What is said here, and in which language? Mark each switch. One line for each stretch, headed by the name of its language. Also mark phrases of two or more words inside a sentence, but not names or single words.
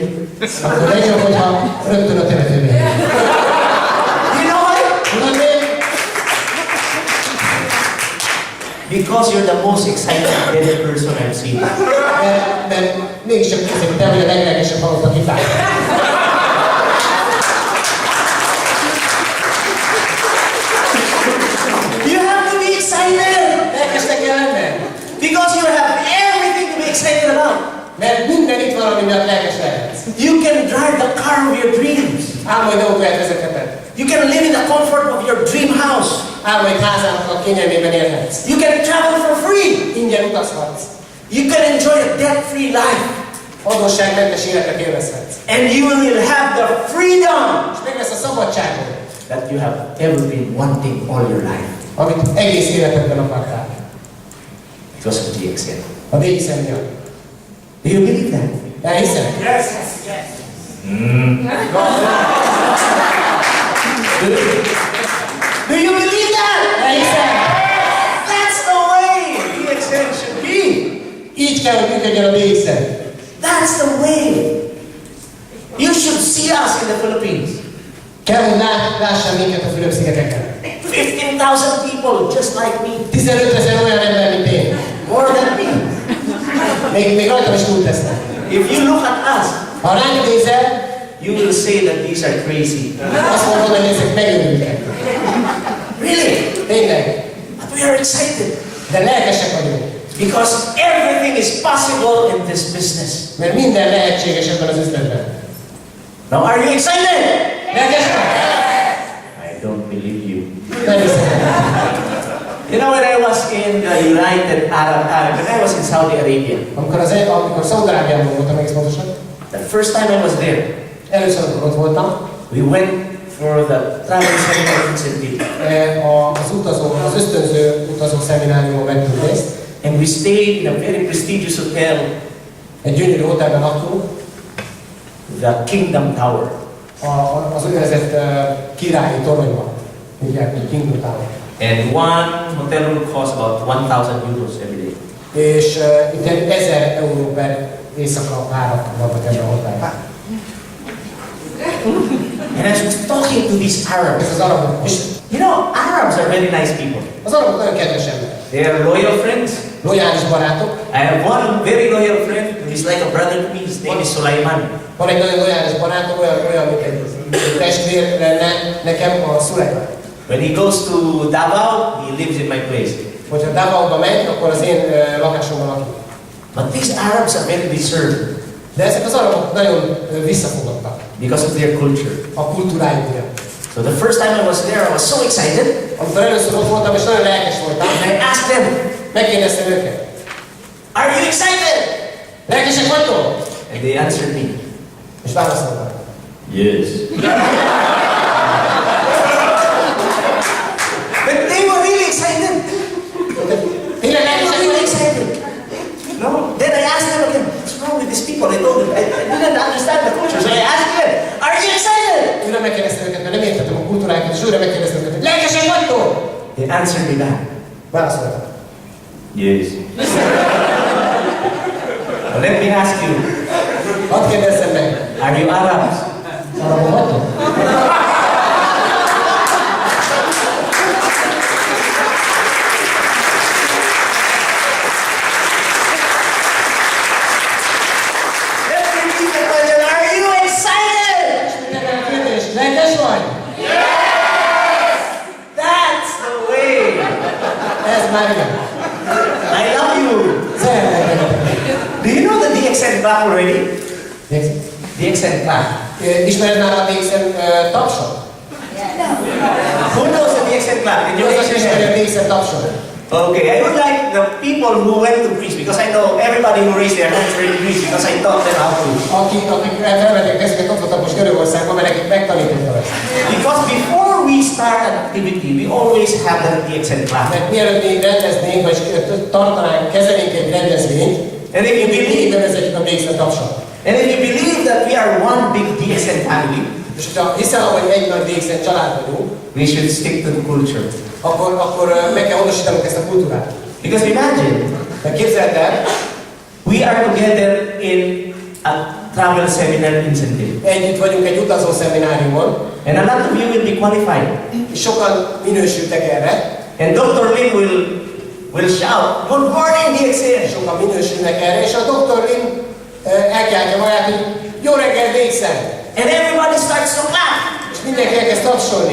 Hungarian: akkor legjobb, hogyha rögtön a temetőben.
English: You know why?
Hungarian: Tudod miért?
English: Because you're the most excited dead person I've seen.
Hungarian: Mert mégiscsak hiszem, te vagy a leglelkesebb halottak itt áll.
English: You have to be excited
Hungarian: Lelkesnek kell lenned.
English: because you have everything to be excited about.
Hungarian: Mert minden itt van, ami miatt lelkes lehetsz.
English: You can drive the car of your dreams.
Hungarian: Álmodj autóját vezetheted.
English: You can live in the comfort of your dream house.
Hungarian: Álmodj házának a kényelmében élhetsz.
English: You can travel for free.
Hungarian: Ingyen utazhatsz.
English: You can enjoy a debt-free life.
Hungarian: Adósságmentes életet élvezhetsz.
English: And you will have the freedom
Hungarian: És meg lesz a szabadságod,
English: that you have ever been wanting all your life.
Hungarian: amit egész életedben akartál.
English: Because of DXN.
Hungarian: A DXN miatt.
English: Do you believe that?
Hungarian: Elhiszed?
English: Yes. Do you believe that?
Hungarian: Elhiszed?
English: That's the way DXN should be.
Hungarian: Így kell, hogy működjön a DXN.
English: That's the way. You should see us in the Philippines.
Hungarian: Kell, hogy lássál minket a Fülöp-szigeteken.
English: 15,000 people just like me.
Hungarian: 15 000 olyan ember, mint én.
English: More than me.
Hungarian: Még rajtam is túl tesznek.
English: If you look at us,
Hungarian: Ha ránk nézel,
English: you will say that these are crazy.
Hungarian: azt mondod, hogy ezek megőrültek.
English: Really?
Hungarian: Tényleg.
English: But we are excited.
Hungarian: De lelkesek vagyunk.
English: Because everything is possible in this business.
Hungarian: Mert minden lehetséges ebben az üzletben.
English: Now are you excited?
Hungarian: Lelkes vagy?
English: I don't believe you.
Hungarian: Nem hiszem.
English: You know when I was in the United Arab Emirates, when I was in Saudi Arabia,
Hungarian: Amikor Szaúd-Arábiában voltam egész pontosan,
English: the first time I was there,
Hungarian: először, amikor ott voltam,
English: we went for the travel seminar incentive.
Hungarian: Az ösztönző utazó szemináriumon vettünk részt.
English: And we stayed in a very prestigious hotel,
Hungarian: Egy gyönyörű hotelben laktunk,
English: the Kingdom Tower.
Hungarian: Az úgynevezett királyi toronyban. Hívják, hogy Kingdom Tower.
English: And one hotel room costs about 1,000 euros every day.
Hungarian: És itt 1000 euró per éjszaka árat vannak ebben a hotelben.
English: And I was talking to these Arabs.
Hungarian: Ez az arabok. És
English: You know, Arabs are very nice people.
Hungarian: az arabok nagyon kedves emberek.
English: They are loyal friends.
Hungarian: Lojális barátok.
English: I have one very loyal friend who is like a brother to me. His name is Sulaiman.
Hungarian: Van egy nagyon lojális barátom, olyan mint egy testvér lenne nekem, a Szulajman.
English: When he goes to Davao, he lives in my place.
Hungarian: Hogyha Davaoba megy, akkor az én lakásomban lakik.
English: But these Arabs are very reserved
Hungarian: De ezek az arabok nagyon visszafogottak
English: because of their culture.
Hungarian: a kultúrájuk miatt.
English: So the first time I was there, I was so excited.
Hungarian: Amikor először ott voltam, és nagyon lelkes voltam,
English: And I asked them,
Hungarian: megkérdeztem őket.
English: "Are you excited?"
Hungarian: Lelkesek vagytok?
English: And they answered me,
Hungarian: És válaszoltam.
English: Yes. but they were really excited.
Hungarian: Tényleg
English: They were
Hungarian: lelkesek
English: really
Hungarian: vagytok?
English: excited. No. Then I asked them again, what's wrong with these people? I told them, I didn't understand the culture. So I asked them, are you excited?
Hungarian: Újra megkérdeztem őket, mert nem értettem a kultúrákat, és újra megkérdeztem őket, hogy lelkesek vagytok?
English: They answered me back.
Hungarian: Válaszoltam.
English: Yes. Now let me ask you,
Hungarian: Hadd kérdezzem meg,
English: are you Arabs?
Hungarian: arabok vagytok?
English: Let me repeat the question, are you excited?
Hungarian: Kérdés, lelkes vagy?
English: That's the way.
Hungarian: Ez már igen.
English: I love you.
Hungarian: Szeretlek.
English: Do you know the DXN clap already? DXN clap.
Hungarian: Ismered már a DXN tapsot?
English: Who knows the DXN clap? Can
Hungarian: Ki
English: you
Hungarian: az,
English: raise
Hungarian: aki
English: your
Hungarian: ismeri a
English: hand?
Hungarian: DXN tapsot?
English: Okay, I would like the people who went to Greece, because I know everybody who raised their hands were in Greece, because I taught them how to.
Hungarian: Akik felvették kezüket, ott voltak most Görögországban, mert nekik megtanítottam ezt.
English: Because before we start an activity, we always have the DXN clap.
Hungarian: Mert mielőtt még rendeznénk, vagy tartanánk, kezelnénk egy rendezvényt,
English: And if you
Hungarian: mindig
English: believe,
Hungarian: bevezetjük a DXN tapsot.
English: and if you believe that we are one big DXN family,
Hungarian: És hogyha hiszel, hogy egy nagy DXN család vagyunk,
English: we should stick to the culture.
Hungarian: akkor meg kell honosítanunk ezt a kultúrát.
English: Because imagine,
Hungarian: Mert képzeld el,
English: we are together in a travel seminar incentive.
Hungarian: együtt vagyunk egy utazó szemináriumon,
English: And a lot of you will be qualified.
Hungarian: és sokan minősültek erre,
English: And Dr. Lim will shout, good morning, DXN.
Hungarian: sokan minősülnek erre, és a Dr. Lim elkiáltja magát, hogy jó reggel DXN!
English: And everybody starts to clap.
Hungarian: És mindenki elkezd tapsolni.